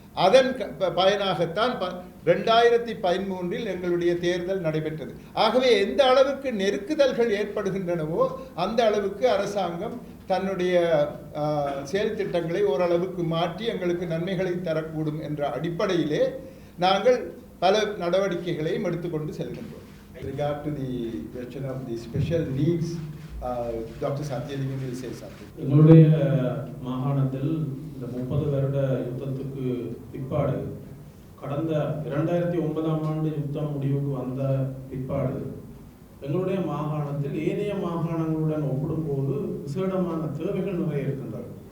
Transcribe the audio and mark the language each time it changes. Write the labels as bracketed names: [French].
[Tamil] அதன் பயனாகத்தான் 2013 எங்களுடைய தேர்தல் நடைபெற்றது. ஆகவே எந்த அளவுக்கு நெருக்குதல்கள் ஏற்படுகின்றனவோ அந்த அளவுக்கு அரசாங்கம் தன்னுடைய செயல் திட்டங்களை ஓரளவுக்கு மாற்றி எங்களுக்கு நன்மைகளை தரக்கூடும் என்ற அடிப்படையிலே நாங்கள் பல நடவடிக்கைகளையும் எடுத்துக்கொண்டு செல்கின்றோம். [English] Regard to the question of the special needs, Dr. Satyalingam will say something. [Tamil] எங்களுடைய மாகாணத்தில் இந்த 30 வருட யுத்தத்துக்கு பிற்பாடு கடந்த 2009ஆம் ஆண்டு யுத்தம் முடிவுக்கு வந்த பிற்பாடு எங்களுடைய மாகாணத்தில் ஏனைய மாகாணங்களுடன் ஒப்பிடும்போது விசேடமான தேவைகள் நிறைய இருக்கின்றன.